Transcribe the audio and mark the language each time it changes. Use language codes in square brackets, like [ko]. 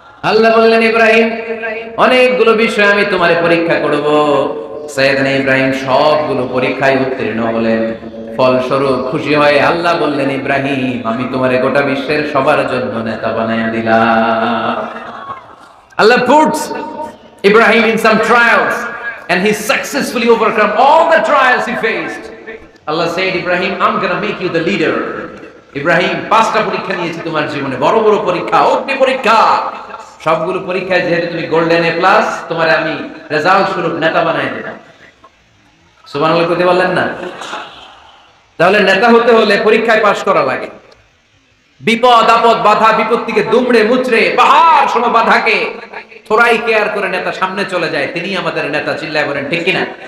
[bn] আল্লাহ বললেন, ইব্রাহিম অনেকগুলো বিষয় আমি তোমারে পরীক্ষা করব। সাইয়েদনা ইব্রাহিম সবগুলো পরীক্ষায় উত্তীর্ণ হলেন। ফলস্বরূপ খুশি হয়ে আল্লাহ বললেন, ইব্রাহিম আমি তোমারে গোটা বিশ্বের সবার জন্য নেতা বানায়া দিলাম। [en] Allah puts Ibrahim in some trials and he successfully overcome all the trials he faced. Allah said, Ibrahim, I'm going to make you the leader. [bn] Ibrahim, 5টা পরীক্ষা নিয়েছি তোমার জীবনে, বড় বড় পরীক্ষা, অগ্নি পরীক্ষা। সবগুলো পরীক্ষায় যেহেতু তুমি গোল্ডেন এ প্লাস, তোমারে আমি রেজাল্ট স্বরূপ নেতা বানাই দিলাম। সুবহানাল্লাহ কইতে বললেন না? তাহলে নেতা হতে হলে পরীক্ষায় পাশ করা লাগে। বিপদ আপদ বাধা বিপত্তিকে দুমড়ে মুচড়ে পাহাড় সম বাধাকে থোড়াই কেয়ার করে নেতা সামনে চলে যায়, তিনি আমাদের নেতা। চিল্লায় বলেন ঠিক কিনা?